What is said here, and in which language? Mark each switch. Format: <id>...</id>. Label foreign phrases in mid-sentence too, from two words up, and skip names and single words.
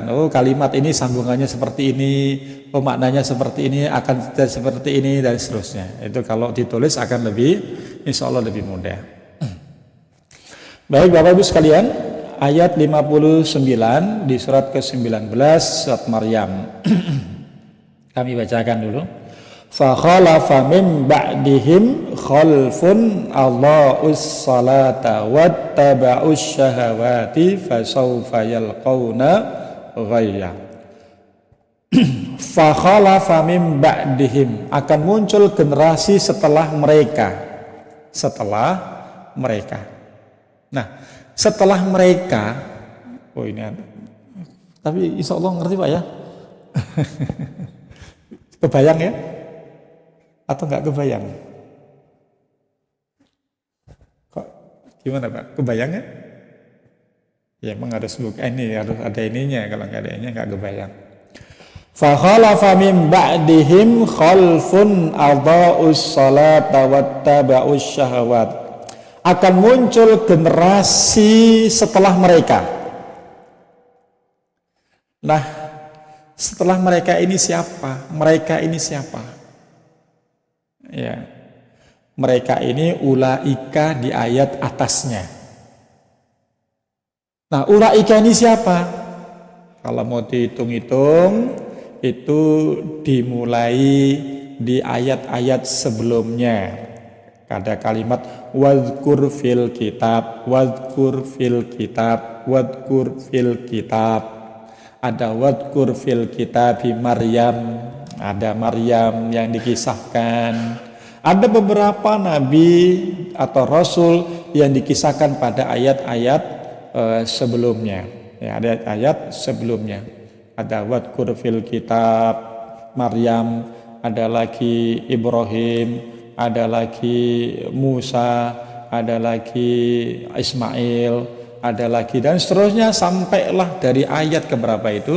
<id>Oh kalimat ini sambungannya seperti ini, oh maknanya seperti ini, akan seperti ini dan seterusnya. Itu kalau ditulis akan lebih,</id> <ar>إن شاء الله</ar> <id>lebih mudah. Baik Bapak Ibu sekalian, ayat 59 di surat ke-19 surat Maryam. Kami bacakan dulu.</id> <ar>فخلف من بعدهم خلف أضاعوا الصلاة واتبعوا الشهوات فسوف يلقون غيا. فخلف من بعدهم,</ar> <id>akan muncul generasi setelah mereka. Nah, setelah mereka, oh ini ada. Tapi</id> <ar>إن شاء الله</ar> <id>ngerti Pak ya. Kebayang ya? Atau nggak kebayang? Kok gimana Pak? Kebayang ya? Ya emang harus ini harus ada ininya, kalau nggak ada ininya nggak kebayang.</id> <ar>فخلف من بعدهم خلف أضاعوا الصلاة واتبعوا الشهوات.</ar> <id>Akan muncul generasi setelah mereka. Nah, setelah mereka ini siapa? Mereka ini siapa? Ya, mereka ini ulaika di ayat atasnya. Nah, ulaika ini siapa? Kalau mau dihitung-hitung, itu dimulai di ayat-ayat sebelumnya. Ada kalimat</id> <ar>واذكر في الكتاب, واذكر في الكتاب, واذكر في الكتاب.</ar> <id>Ada</id> <ar>واذكر في الكتاب مريم.</ar> <id>Ada Maryam yang dikisahkan. Ada beberapa nabi atau rasul yang dikisahkan pada ayat-ayat sebelumnya. Ya, ada ayat sebelumnya. Ada</id> <ar>واذكر في الكتاب مريم,</ar> <id>ada lagi Ibrahim, ada lagi Musa, ada lagi Ismail, ada lagi dan seterusnya sampailah dari ayat keberapa itu?</id>